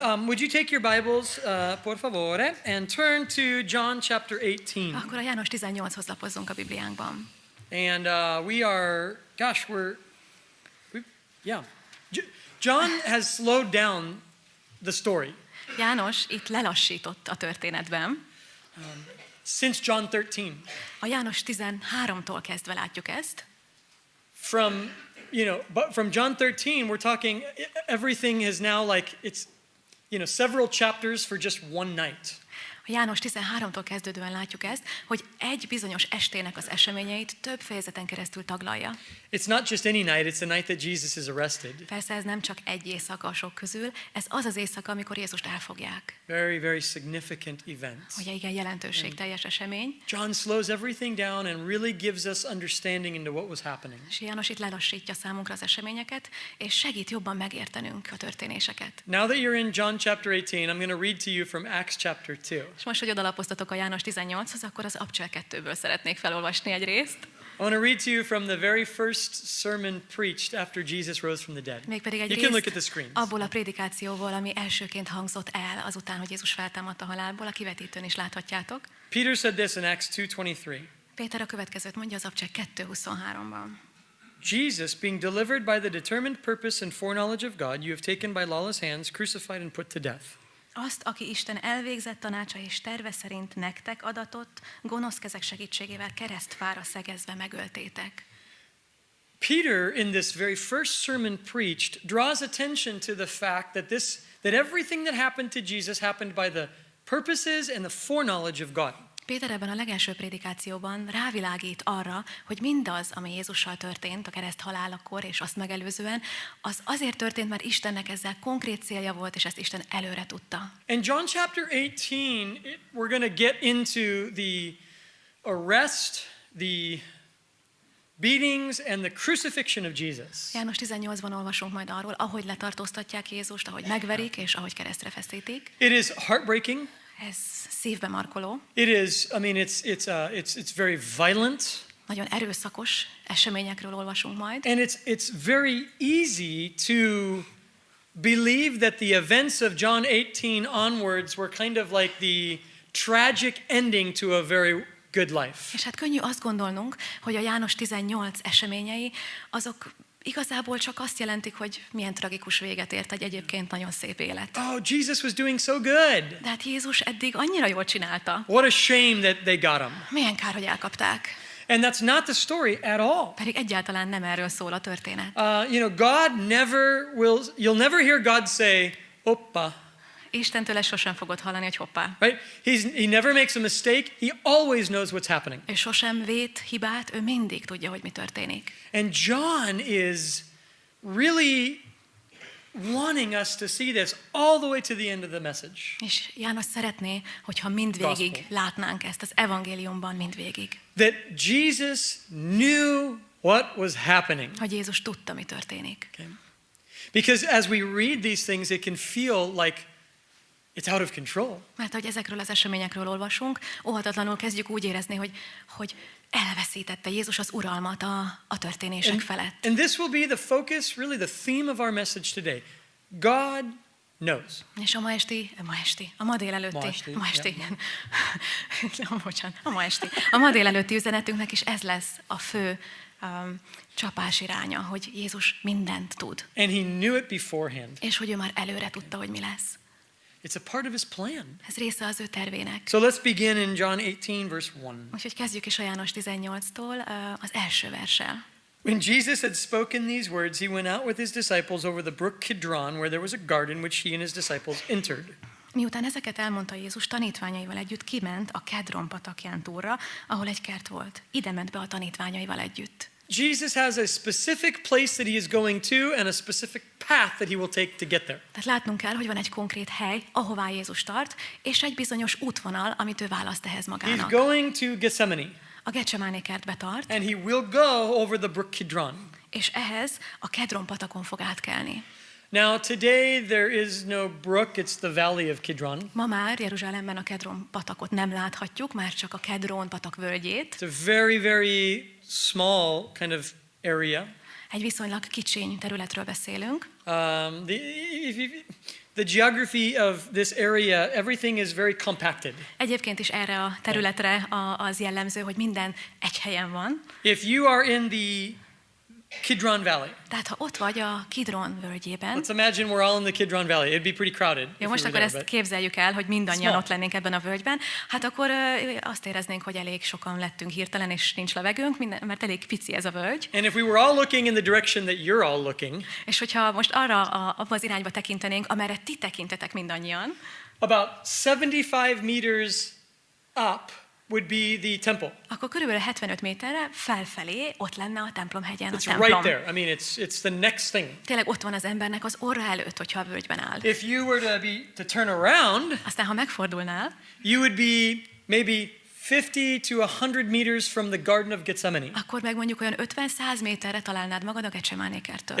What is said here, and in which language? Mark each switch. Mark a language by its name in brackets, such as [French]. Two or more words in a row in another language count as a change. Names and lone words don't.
[English] would you take your Bibles, [Spanish] por favore, [English] and turn to John chapter 18. [Hungarian] Akkor a János 18-hoz lapozzunk a Bibliánkban. [English] And John has slowed down the story. [Hungarian] János itt lelassított a történetben. [English] Since John 13. [Hungarian] A János 13-tól kezdve látjuk ezt. [English] From John 13, we're talking, everything is now like, it's, several chapters for just one night. [Hungarian] A János 13-tól kezdődően látjuk ezt, hogy egy bizonyos estének az eseményeit több fejezeten keresztül taglalja. [English] It's not just any night, it's the night that Jesus is arrested. [Hungarian] Persze ez nem csak egy éjszaka a sok közül, ez az az éjszaka, amikor Jézust elfogják. [English] Very, very significant events. [Hungarian] Ugye igen, jelentőségteljes esemény. [English] John slows everything down and really gives us understanding into what was happening. [Hungarian] És János itt lelassítja számunkra az eseményeket, és segít jobban megértenünk a történéseket. [English] Now that you're in John chapter 18, I'm going to read to you from Acts chapter 2. [Hungarian] És most, hogy odalapoztatok a János 18-hoz, akkor az Abcsel 2-ből szeretnék felolvasni egy részt. [English] I want to read to you from the very first sermon preached after Jesus rose from the dead. [Hungarian] Mégpedig egy [English] You can look at [Hungarian] részt [English] the screens. [Hungarian] abból a prédikációból, ami elsőként hangzott el azután, hogy Jézus feltámadt a halálból, a kivetítőn is láthatjátok. [English] Peter said this in Acts 2:23. [Hungarian] Péter a következőt mondja az Abcsel 2:23-ban. [English] Jesus, being delivered by the determined purpose and foreknowledge of God, you have taken by lawless hands, crucified and put to death. [Hungarian] Azt, aki Isten elvégzett tanácsa és terve szerint nektek adatott, gonosz kezek segítségével keresztfára szegezve megöltétek. [English] Peter, in this very first sermon preached, draws attention to the fact that everything that happened to Jesus happened by the purposes and the foreknowledge of God. [Hungarian] Péter ebben a legelső prédikációban rávilágít arra, hogy mindaz, ami Jézussal történt a kereszt halálakor és azt megelőzően, az azért történt, mert Istennek ezzel konkrét célja volt, és ezt Isten előre tudta. [English] In John chapter 18, we're going to get into the arrest, the beatings and the crucifixion of Jesus. [Hungarian] János 18-ban olvasunk majd arról, ahogy letartóztatják Jézust, ahogy megverik, és ahogy keresztre feszítik. [English] It is heartbreaking. [Hungarian] Ez szívbe markoló. [English] It is, it's very violent. [Hungarian] Nagyon erőszakos eseményekről olvasunk majd. [English] And it's very easy to believe that the events of John 18 onwards were kind of like the tragic ending to a very good life. [Hungarian] És hát könnyű azt gondolnunk, hogy a János 18 eseményei azok igazából csak azt jelentik, hogy milyen tragikus véget ért egy egyébként nagyon szép élet. [English] Oh, Jesus was doing so good. [Hungarian] De hát Jézus eddig annyira jól csinálta. [English] What a shame that they got him. [Hungarian] Milyen kár, hogy elkapták. [English] And that's not the story at all. [Hungarian] Pedig egyáltalán nem erről szól a történet. [English] You'll never hear God say, oppa. [Hungarian] Istentől ezt sosem fogod hallani, hogy hoppá. [English] Right? He never makes a mistake. He always knows what's happening. [Hungarian] Ő sosem vét hibát, ő mindig tudja, hogy mi történik. [English] And John is really wanting us to see this all the way to the end of the message. [Hungarian] És János szeretné, hogyha mindvégig látnánk ezt az evangéliumban mindvégig. [English] That Jesus knew what was happening. [Hungarian] Hogy Jézus tudta, mi történik. [English] Okay? Because as we read these things, it can feel like it's out of control. [Hungarian] Mert hogy ezekről az eseményekről olvasunk, óhatatlanul kezdjük úgy érezni, hogy elveszítette Jézus az uralmat a történések felett. [English] And this will be the focus, really the theme of our message today. God knows. [Hungarian] És a ma délelőtti üzenetünknek is ez lesz a fő csapás iránya, hogy Jézus mindent tud. [English] And he knew it beforehand. [Hungarian] És hogy ő már előre tudta, hogy mi lesz. [English] It's a part of his plan. [Hungarian] Ez része az ő tervének. [English] So let's begin in John 18 verse 1. [Hungarian] Úgyhogy kezdjük is a János 18-tól az első verssel. [English] When Jesus had spoken these words, he went out with his disciples over the brook Kidron, where there was a garden which he and his disciples entered. [Hungarian] Miután ezeket elmondta Jézus, tanítványaival együtt kiment a Kedron patakján túlra, ahol egy kert volt. Ide ment be a tanítványaival együtt. [English] Jesus has a specific place that he is going to and a specific path that he will take to get there. [Hungarian] Tehát látnunk kell, hogy van egy konkrét hely, ahová Jézus tart, és egy bizonyos útvonal, amit ő választ ehhez magának. [English] He's going to Gethsemane. [Hungarian] A Getsemáné kertbe tart. [English] And he will go over the brook Kidron. [Hungarian] És ehhez a Kedron patakon fog átkelni. [English] Now today there is no brook, it's the valley of Kidron. [Hungarian] Ma már Jeruzsálemben a Kedron patakot nem láthatjuk, már csak a Kedron patak völgyét. [English] It's a very, very small kind of area. [Hungarian] Egy viszonylag kicsiny területről beszélünk. [English] The geography of this area, everything is very compacted. [Hungarian] Egyébként is erre a területre az jellemző, hogy minden egy helyen van. [English] If you are in the Kidron Valley. [Hungarian] Tehát ha ott vagy a Kidron völgyében. [English] Let's imagine we're all in the Kidron Valley. It'd be pretty crowded. [Hungarian] Jó, most akkor ezt képzeljük el, hogy mindannyian ott lennénk ebben a völgyben. Hát akkor azt éreznénk, hogy elég sokan lettünk hirtelen, és nincs levegőnk, mert elég pici ez a völgy. [English] And if we were all looking in the direction that you're all looking. [Hungarian] És hogyha most abba az irányba tekintenénk, amerre ti tekintetek mindannyian. [English] About 75 meters up would be the temple. [Hungarian] Akkor körülbelül 75 méterre felfelé ott lenne a templomhegyen a [English] It's [Hungarian] templom. [English] right there. I mean, it's the next thing. [Hungarian] Tényleg ott van az embernek az orra előtt, hogyha a völgyben áll. [English] If you were to turn around, [Hungarian] Aztán ha megfordulnál, [English] you would be maybe 50 to 100 meters from the Garden of Gethsemane. [Hungarian] akkor meg mondjuk olyan 50-100 méterre találnád magad a Getsemáné kerttől.